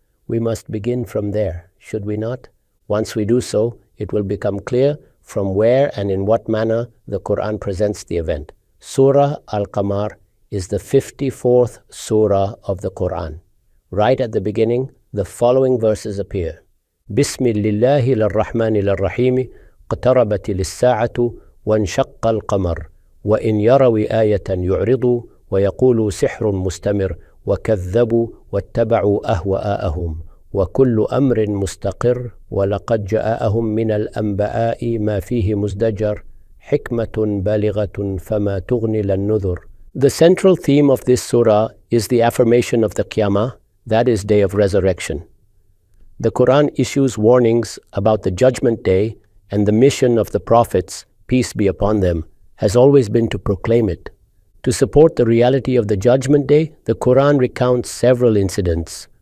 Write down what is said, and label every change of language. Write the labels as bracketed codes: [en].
[en] We must begin from there, should we not? Once we do so, it will become clear from where and in what manner the Quran presents the event. Surah Al-Qamar is the 54th surah of the Quran. Right at the beginning, the following verses appear. [ar] Bismillahi l-Rahmani l-Rahimi اقتربت الساعة وانشق القمر وإن يروا آية يعرضوا ويقولوا سحر مستمر وكذبوا واتبعوا أهواءهم وكل أمر مستقر ولقد جاءهم من الأنباء ما فيه مزدجر حكمة بالغة فما تغني النذر. [en] The central theme of this surah is the affirmation of the Qiyamah, that is, day of resurrection. The Quran issues warnings about the judgment day, and the mission of the prophets, peace be upon them, has always been to proclaim it. To support the reality of the judgment day, the Quran recounts several incidents.